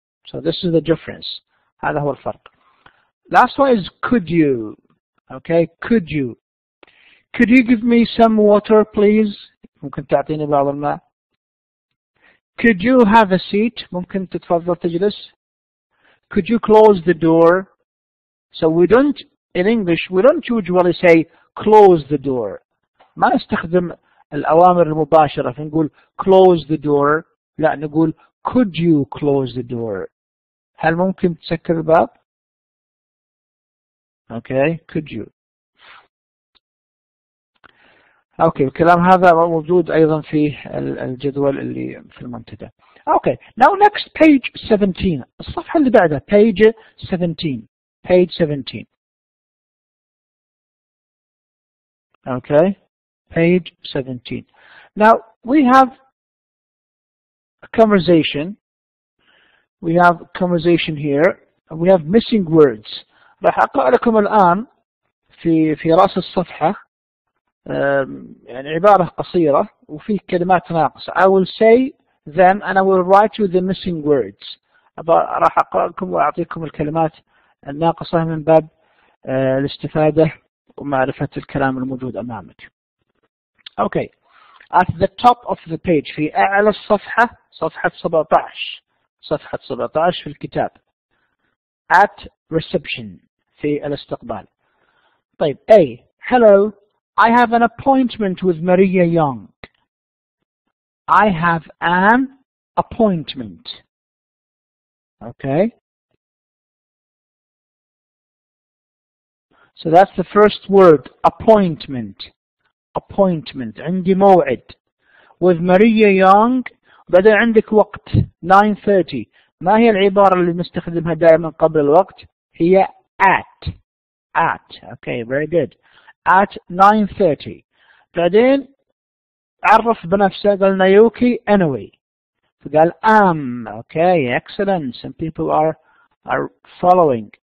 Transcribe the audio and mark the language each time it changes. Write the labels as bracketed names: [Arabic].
[English] So this is the difference. [Arabic] هذا هو الفرق. [English] Last one is could you. Okay, could you. Could you give me some water please? [Arabic] ممكن تعطيني بعض الماء. [English] Could you have a seat? [Arabic] ممكن تتفضل تجلس. [English] Could you close the door? So we don't, in English, we don't usually say close the door. [Arabic] ما نستخدم الأوامر المباشرة فنقول [English] close the door. [Arabic] لا نقول [English] could you close the door. [Arabic] هل ممكن تسكر الباب؟ [English] Okay, could you. [Arabic] Okay, الكلام هذا موجود أيضا في الجدول اللي في المنتدى. [English] Okay, now next page 17. [Arabic] الصفحة اللي بعدها [English] page 17. Page 17. Okay, page 17. Now we have a conversation. We have a conversation here. We have missing words. [Arabic] راح أقرأ لكم الآن في رأس الصفحة يعني عبارة قصيرة وفيه كلمات ناقصة. [English] I will say them and I will write you the missing words. [Arabic] راح أقرأ لكم وأعطيكم الكلمات الناقصة من باب الاستفادة ومعرفة الكلام الموجود أمامك. [English] Okay. At the top of the page [Arabic] في أعلى الصفحة صفحة 17 في الكتاب. [English] At reception [Arabic] في الاستقبال. طيب A. [English] Hello, I have an appointment with Maria Young. I have an appointment. Okay. So that's the first word, appointment. Appointment. [Arabic] عندي موعد. [English] With Maria Young. [Arabic] بدأ عندك وقت 9:30. ما هي العبارة اللي نستخدمها دائما قبل الوقت؟ هي at. [English] Okay, very good. At 9:30. [Arabic] بعدين عرف بنفسه قال نايوكي anyway. [English] فقال am. Okay, excellent. Some people are following.